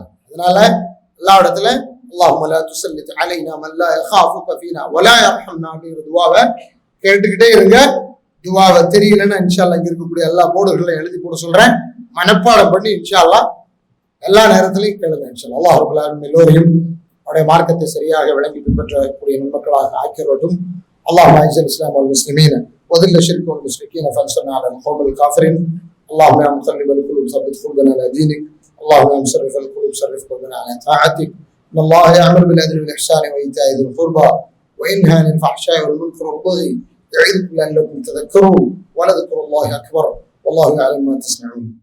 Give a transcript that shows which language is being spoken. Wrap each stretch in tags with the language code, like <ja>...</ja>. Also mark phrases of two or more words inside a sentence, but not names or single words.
<ta>அதனால அல்லாஹ்விடத்துல</ta> <ar>اللهم لا تسلط علينا من لا يخافك فينا ولا يرحمنا</ar> <ta>அப்படிங்கிற துவாவை கேட்டுக்கிட்டே இருங்க. துவாவை தெரியலன்னா</ta> <ar>إن شاء الله</ar> <ta>இங்க இருக்கக்கூடிய எல்லா போர்டுகளையும் எழுதி போட சொல்றேன். மனப்பாடம் பண்ணி</ta> <ar>إن شاء الله</ar> <ta>எல்லா நேரத்திலையும் கேளுங்க.</ta> <ar>إن شاء الله الله رب العالمين</ar> <ta>எல்லோரையும் அவருடைய மார்க்கத்தை சரியாக விளங்கி பின்பற்றக்கூடிய நன்மக்களாக ஆக்கியவர்களும்.</ta> <ar>اللهم اعز الاسلام والمسلمين وذل الشرك والمشركين فانصرنا على القوم الكافرين. اللهم يا مقلب القلوب ثبت قلوبنا على دينك. اللهم يا مصرف القلوب صرف قلوبنا على طاعتك. ان الله يأمر بالعدل والاحسان وايتاء ذي القربى وينهى عن الفحشاء والمنكر والبغي يعظكم لعلكم تذكرون ولذكر الله اكبر والله يعلم ما تصنعون.</ar>